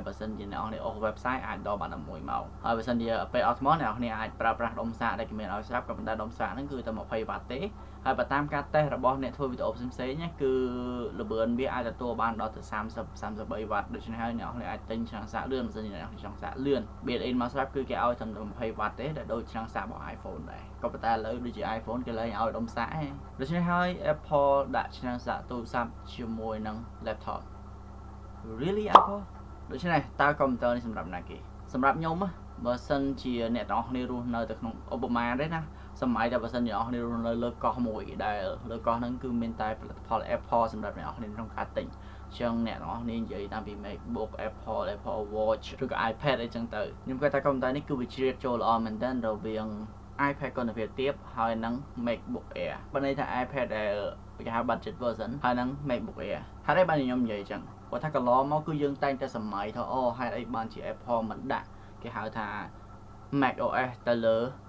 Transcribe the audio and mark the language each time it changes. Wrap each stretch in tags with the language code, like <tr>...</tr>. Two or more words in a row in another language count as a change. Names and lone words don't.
<km>បើសិនជាអ្នកនរអស់ website អាចដល់បាន11ម៉ោងហើយបើសិនជាពេលអស់ថ្មអ្នកនរអាចប្រើប្រាស់ដុំសាកដែលគេមានឲ្យស្រាប់ក៏ប៉ុន្តែដុំសាកហ្នឹងគឺតែ20វ៉ាត់ទេហើយបើតាមការតេស្តរបស់អ្នកធ្វើវីដេអូផ្សេងៗគឺល្បឿនវាអាចទទួលបានដល់ទៅ33វ៉ាត់ដូច្នេះហើយអ្នកនរអាចទិញឆ្នាំងសាកលឿនបើសិនជាអ្នកនរចង់សាកលឿន built-in មកស្រាប់គឺគេឲ្យត្រឹម20វ៉ាត់ទេដែលដូចឆ្នាំងសាករបស់ iPhone ដែរក៏ប៉ុន្តែឥឡូវដូចជា iPhone គេលែងឲ្យដុំសាកទេដូច្នេះហើយ Apple ដាក់ឆ្នាំងសាកទូរស័ព្ទជាមួយនឹង laptop really Apple ដូច្នេះតើកុំព្យូទ័រនេះសម្រាប់ណាគេសម្រាប់ខ្ញុំបើសិនជាអ្នកទាំងអស់គ្នារស់នៅទៅក្នុងឧបមាទេណាសម័យដែលបើ សិនជាអ្នកនរគ្នារស់នៅលើកោះមួយដែលលើកោះហ្នឹងគឺមានតែផលិតផល Apple សម្រាប់អ្នកនរគ្នាក្នុងការទិញអញ្ចឹងអ្នកទាំងអស់គ្នានិយាយតាមពី MacBook Apple Watch ឬក៏ iPad អីចឹងទៅខ្ញុំគិតថាកុំព្យូទ័រនេះគឺវាជ្រៀតចូលល្អមែនទែនរវាង iPad គុណភាពទាបហើយនឹង MacBook Air បើន័យថា iPad ដែលគេហៅ</km> <en>budget version</en> <km>ហើយនឹង MacBook Air ហេតុអីបានខ្ញុំនិយាយចឹងគាត់ថាកន្លងមកគឺយើងតែងតែសម័យថាអូហេតុអីបានជា Apple មិនដាក់គេហៅថា macOS ទៅលើ</km>